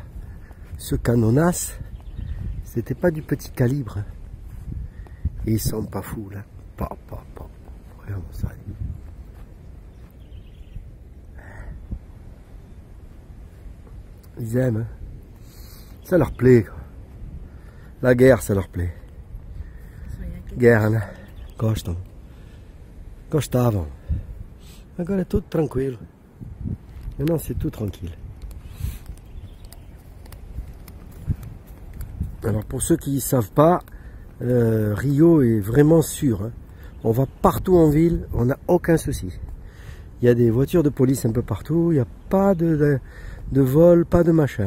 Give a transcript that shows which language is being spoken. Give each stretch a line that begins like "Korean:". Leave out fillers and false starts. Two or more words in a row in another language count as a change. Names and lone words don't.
French: Ce canonas, c'était pas du petit calibre. Et ils sont pas fous là. Regarde ça. Ils aiment. Hein. Ça leur plaît. Quoi. La guerre, ça leur plaît.
Portuguese: Guerra, né? Gostam. Gostavam. Agora é tudo tranquilo.
French: Maintenant, c'est tout tranquille. Alors pour ceux qui ne savent pas, Rio est vraiment sûr. Hein. On va partout en ville, on n'a aucun souci. Il y a des voitures de police un peu partout, il n'y a pas de vol, pas de machin.